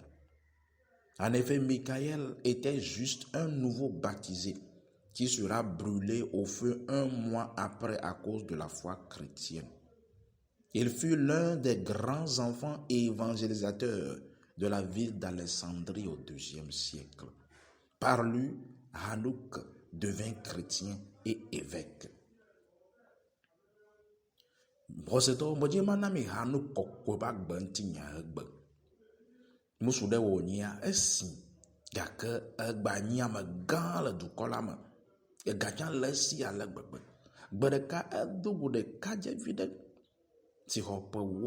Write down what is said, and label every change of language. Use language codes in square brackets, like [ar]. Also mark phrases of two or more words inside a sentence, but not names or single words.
[fr] En effet, Michael était juste un nouveau baptisé qui sera brûlé au feu 1 mois après à cause de la foi chrétienne. Il fut l'un des grands enfants évangélisateurs de la ville d'Alexandrie au IIe siècle. Par lui, Hanouk devint chrétien et évêque. [ee] Brossetɔ medzi mana mi Hanouk kɔkɔe ba gbɛnti nya egbe. Musu ɖe wònyia esi gake egba nyi ame gã le dukɔ la me. Egatsã le esi ale gbegbe. Gbe ɖeka edo go ɖekadzevi ɖe si xɔ ƒe 10.